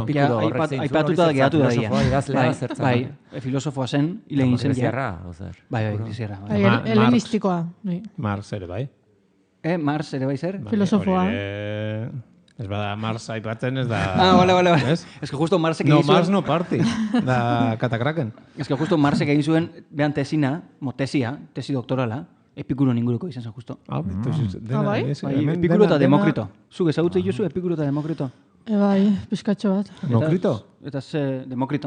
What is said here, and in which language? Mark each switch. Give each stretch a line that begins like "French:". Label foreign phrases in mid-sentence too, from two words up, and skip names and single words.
Basque: aipatuta geratu da dia. Bai, filosofoa zen, hile egin zen. Bai, Grisierra. Helenistikoa. Mars ere bai. Mars ere bai zer? Filosofoa. Ez bada Mars aipatzen ez da... Vale. Ez
Spanish: que justo
Basque: Marsek egin zuen...
Spanish: No, Mars no party.
Basque: Da Katakraken. Ez
Spanish: que justo
Basque: Marsek egin zuen, behan tesi doktorala, Epikuron inguruko izan zen justo. Bai? Epikuro eta Demokrito. Zuk ezagutze jozu Epikuro eta Demokrito? Bai, pizkatxo bat. Demokrito? Eta ze Demokrito.